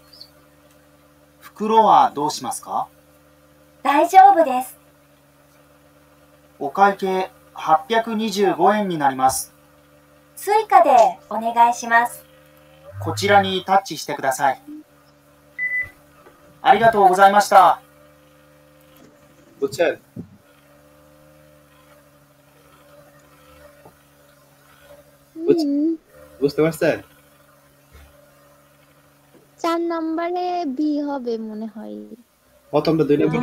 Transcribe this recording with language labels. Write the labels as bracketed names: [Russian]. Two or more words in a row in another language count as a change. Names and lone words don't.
[Japanese] 袋はどうしますか？大丈夫です。お会計825円になります。スイカでお願いします。こちらにタッチしてください。ありがとうございました。 [Bangla] বুঝছেন? বুঝতে পারছেন? 4 নম্বরে বি হবে মনে হয়। প্রথমটা 2 নম্বর